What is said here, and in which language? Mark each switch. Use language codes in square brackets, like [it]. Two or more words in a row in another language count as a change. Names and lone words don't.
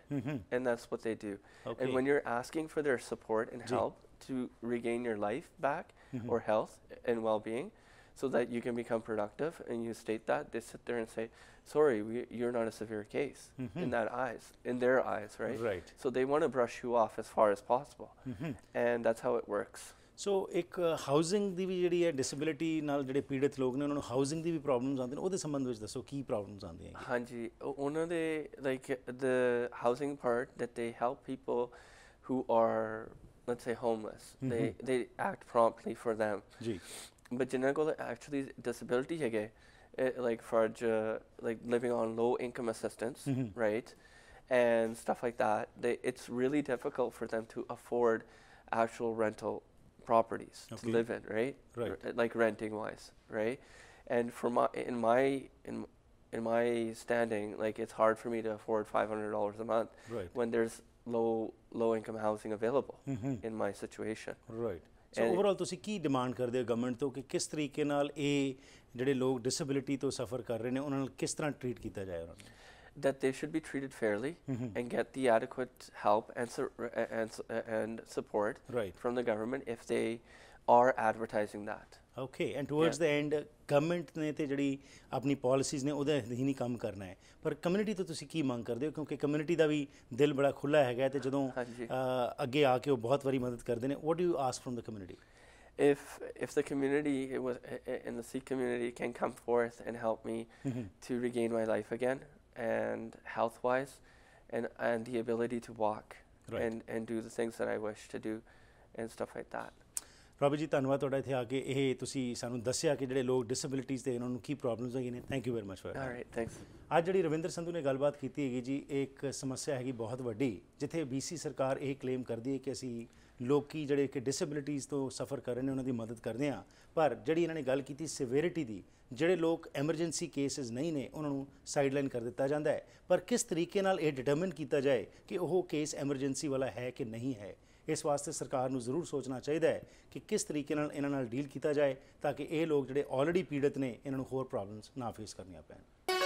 [en] And that's what they do. Okay. And when you're asking for their support and help to regain your life back or health and well-being so that you can become productive and you state that, they sit there and say, sorry, you're not a severe case in their eyes, right? Right. So they want to brush you off as far as possible. And that's how it works. [pa] ਸੋ ਇੱਕ ਹਾਊਸਿੰਗ ਦੀ ਵੀ ਜਿਹੜੀ ਹੈ ਡਿਸੇਬਿਲਿਟੀ ਨਾਲ ਜਿਹੜੇ ਪੀੜਤ ਲੋਕ ਨੇ ਉਹਨਾਂ ਨੂੰ ਹਾਊਸਿੰਗ ਦੀ ਵੀ ਪ੍ਰੋਬਲਮਸ ਆਉਂਦੀਆਂ ਨੇ ਉਹਦੇ ਸੰਬੰਧ ਵਿੱਚ ਦੱਸੋ ਕੀ ਪ੍ਰੋਬਲਮਸ ਆਉਂਦੀਆਂ ਹੈ? ਹਾਂਜੀ ਉਹਨਾਂ ਦੇ [en] like the housing part that they help people who are, let's say, homeless. They act promptly for them. [pa] ਜੀ. [en] But [pa] ਜਿਨ੍ਹਾਂ ਕੋਲ [en] actually disability ਹੈਗੇ like for like living on low income assistance, right, and stuff like that, it's really difficult for them to afford actual rental properties to live in, right? Like renting wise, right? And for in my standing, like it's hard for me to afford $500 a month when there's low income housing available in my situation. Right. [pa] ਸੋ ਓਵਰਆਲ ਤੁਸੀਂ ਕੀ ਡਿਮਾਂਡ ਕਰਦੇ ਹੋ ਗਵਰਨਮੈਂਟ ਤੋਂ ਕਿ ਕਿਸ ਤਰੀਕੇ ਨਾਲ ਇਹ ਜਿਹੜੇ ਲੋਕ ਡਿਸੇਬਿਲਿਟੀ ਤੋਂ ਸਫਰ ਕਰ ਰਹੇ ਨੇ ਉਹਨਾਂ ਨਾਲ ਕਿਸ ਤਰ੍ਹਾਂ ਟਰੀਟ ਕੀਤਾ ਜਾਏ ਉਹਨਾਂ ਨੂੰ? [en] That they should be treated fairly and get the adequate help and support from the government if they are advertising that. Okay. And towards the end, [pa] government ਨੇ ਤੇ ਜਿਹੜੀ ਆਪਣੀ ਪਾਲਿਸੀਜ਼ ਨੇ ਉਹਦੇ ਅਧੀਨ ਹੀ ਕੰਮ ਕਰਨਾ ਹੈ ਪਰ ਕਮਿਊਨਿਟੀ ਤੋਂ ਤੁਸੀਂ ਕੀ ਮੰਗ ਕਰਦੇ ਹੋ ਕਿਉਂਕਿ ਕਮਿਊਨਿਟੀ ਦਾ ਵੀ ਦਿਲ ਬੜਾ ਖੁੱਲ੍ਹਾ ਹੈਗਾ ਤੇ ਜਦੋਂ ਅੱਗੇ ਆ ਕੇ ਉਹ ਬਹੁਤ ਵਾਰੀ ਮਦਦ ਕਰਦੇ ਨੇ [en] what do you ask from the community? If the community in the Sikh community can come forth and help me to regain my life again and health wise and the ability to walk and do the things that I wish to do and stuff like that. [pa] ਰੋਬੀ ਜੀ ਧੰਨਵਾਦ ਤੁਹਾਡਾ ਇੱਥੇ ਆ ਕੇ ਇਹ ਤੁਸੀਂ ਸਾਨੂੰ ਦੱਸਿਆ ਕਿ ਜਿਹੜੇ ਲੋਕ ਡਿਸੇਬਿਲਿਟੀਜ਼ ਤੇ ਇਹਨਾਂ ਨੂੰ ਕੀ ਪ੍ਰੋਬਲਮਸ ਹੈਗੀਆਂ ਨੇ [en] thank you very much [pa] ਫॉर [en] alright thanks [pa] ਅੱਜ ਜਿਹੜੀ ਰਵਿੰਦਰ ਸੰਧੂ ਨੇ ਗੱਲਬਾਤ ਕੀਤੀ ਹੈਗੀ ਜੀ ਇੱਕ ਸਮੱਸਿਆ ਹੈਗੀ ਬਹੁਤ ਵੱਡੀ ਜਿੱਥੇ BC ਸਰਕਾਰ ਇਹ ਕਲੇਮ ਕਰਦੀ ਹੈ ਕਿ ਅਸੀਂ ਲੋਕੀ ਜਿਹੜੇ ਕਿ ਡਿਸੇਬਿਲਿਟੀਜ਼ ਤੋਂ ਸਫਰ ਕਰ ਰਹੇ ਨੇ ਉਹਨਾਂ ਦੀ ਮਦਦ ਕਰਦੇ ਹਾਂ ਪਰ ਜਿਹੜੀ ਇਹਨਾਂ ਨੇ ਗੱਲ ਕੀਤੀ ਸਿਵਿਅਰਿਟੀ ਦੀ ਜਿਹੜੇ ਲੋਕ ਐਮਰਜੈਂਸੀ ਕੇਸਿਸ ਨਹੀਂ ਨੇ ਉਹਨਾਂ ਨੂੰ ਸਾਈਡਲਾਈਨ ਕਰ ਦਿੱਤਾ ਜਾਂਦਾ ਹੈ ਪਰ ਕਿਸ ਤਰੀਕੇ ਨਾਲ ਇਹ ਡਿਟਰਮਿਨ ਕੀਤਾ ਜਾਏ ਕਿ ਉਹ ਕੇਸ ਐਮਰਜੈਂਸੀ ਵਾਲਾ ਹੈ ਕਿ ਨਹੀਂ ਹੈ ਇਸ ਵਾਸਤੇ ਸਰਕਾਰ ਨੂੰ ਜ਼ਰੂਰ ਸੋਚਣਾ ਚਾਹੀਦਾ ਹੈ ਕਿ ਕਿਸ ਤਰੀਕੇ ਨਾਲ ਇਹਨਾਂ ਨਾਲ ਡੀਲ ਕੀਤਾ ਜਾਏ ਤਾਂ ਕਿ ਇਹ ਲੋਕ ਜਿਹੜੇ ਆਲਰੇਡੀ ਪੀੜਤ ਨੇ ਇਹਨਾਂ ਨੂੰ ਹੋਰ ਪ੍ਰੋਬਲਮਸ ਨਾ ਫੇਸ ਕਰਨੀਆਂ ਪੈਣ